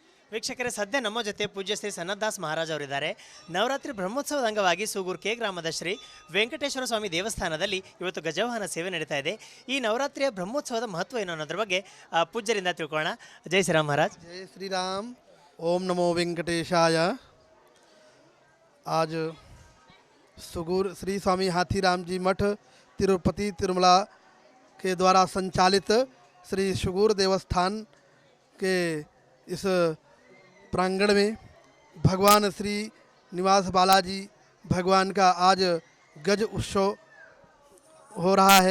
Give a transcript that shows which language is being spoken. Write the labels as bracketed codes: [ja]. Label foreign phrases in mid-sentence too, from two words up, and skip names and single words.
[kn] ವೀಕ್ಷಕರೇ, ಸದ್ಯ ನಮ್ಮ ಜೊತೆ ಪೂಜ್ಯ ಶ್ರೀ ಸನ್ನದಾಸ್ ಮಹಾರಾಜ್ ಅವರಿದ್ದಾರೆ. ನವರಾತ್ರಿ ಬ್ರಹ್ಮೋತ್ಸವದ ಅಂಗವಾಗಿ ಸೂಗೂರು ಕೆ ಗ್ರಾಮದ ಶ್ರೀ ವೆಂಕಟೇಶ್ವರ ಸ್ವಾಮಿ ದೇವಸ್ಥಾನದಲ್ಲಿ ಇವತ್ತು ಗಜವಾಹನ ಸೇವೆ ನಡೀತಾ ಇದೆ. ಈ ನವರಾತ್ರಿಯ ಬ್ರಹ್ಮೋತ್ಸವದ ಮಹತ್ವ ಏನು ಅನ್ನೋದ್ರ ಬಗ್ಗೆ ಪೂಜ್ಯರಿಂದ ತಿಳ್ಕೊಳ್ಳೋಣ. ಜೈ ಶ್ರೀರಾಮ್ ಮಹಾರಾಜ್. [hi] जय श्री राम। ओम नमो वेंकटेशाय। आज सुगूर श्री स्वामी हाथीराम जी मठ तिरुपति तिरुमला के द्वारा संचालित श्री सुगूर देवस्थान के इस प्रांगण में भगवान श्री निवास बालाजी भगवान का आज गज उत्सव हो रहा है।